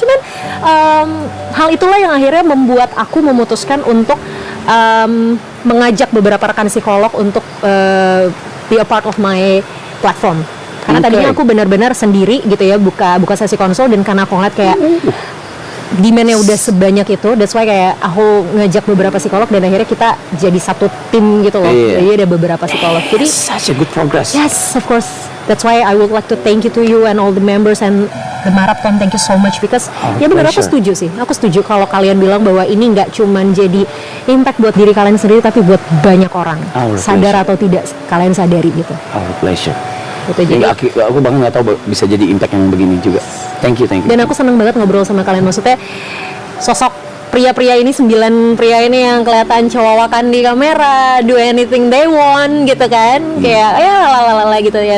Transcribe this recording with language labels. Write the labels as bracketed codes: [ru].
[id] Cuman hal itulah yang akhirnya membuat aku memutuskan untuk mengajak beberapa rekan psikolog untuk [en] be a part of my platform. [id] Karena tadinya aku benar-benar sendiri gitu ya, buka sesi konsul, dan karena aku ngeliat kayak demand-nya udah sebanyak itu, [en] that's why [id] kayak aku ngajak beberapa psikolog dan akhirnya kita jadi satu tim gitu loh. Jadi ada beberapa psikolog. Jadi [en] such a good progress. Yes, of course. That's why I would like to thank you to you and all the members and the marathon. Thank you so much because [id] ya benar, aku setuju sih. Aku setuju kalau kalian bilang bahwa ini nggak cuman jadi impact buat diri kalian sendiri, tapi buat banyak orang. Sadar atau tidak kalian sadari gitu. [en] Our pleasure. [id] Gitu, jadi aku bahkan nggak tahu bisa jadi impact yang begini juga. [en] Thank you. [id] Dan aku senang banget ngobrol sama kalian. Maksudnya sosok pria-pria ini, 9 pria ini yang kelihatan cowakan di kamera, [en] do anything they want [id] gitu kan, kayak ya lalala gitu ya.